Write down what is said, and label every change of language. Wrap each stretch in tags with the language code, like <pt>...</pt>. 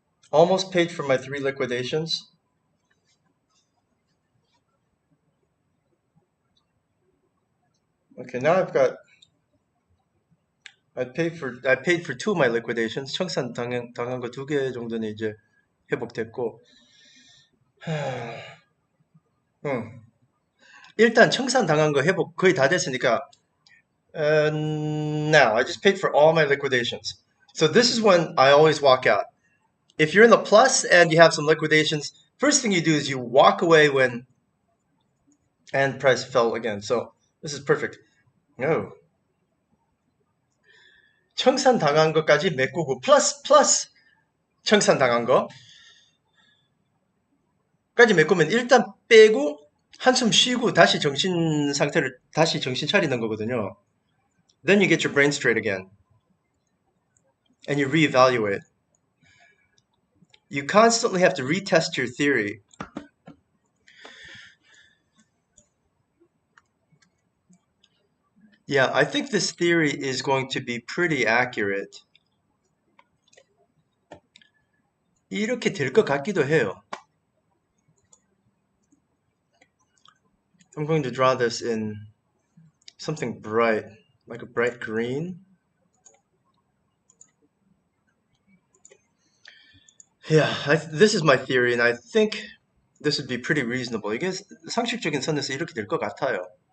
<en>Almost paid for my 3 liquidations. Okay, now I paid for 2 of my liquidations.</en> <ko>청산 당한 거 2개 정도는 이제 회복됐고. 응. 일단 청산 당한 거 회복 거의 다 됐으니까</ko> <en>now I just paid for all my liquidations. So this is when I always walk out. If you're in the plus and you have some liquidations, first thing you do is you walk away when and price fell again. So this is perfect. No.</en> <ko>청산 당한 것까지 메꾸고 플러스 청산 당한 거까지 메꾸면 일단 빼고 한숨 쉬고 다시 정신 차리는 거거든요.</ko> <en>Then you get your brain straight again. And you reevaluate. You constantly have to retest your theory. Yeah, I think this theory is going to be pretty accurate.</en> <ko>이렇게 될 것 같기도 해요.</ko> <en>I'm going to draw this in something bright, like a bright green. Yeah, this is my theory, and I think this would be pretty reasonable.</en> <ko>이게 상식적인 선에서 이렇게 될 것 같아요.</ko>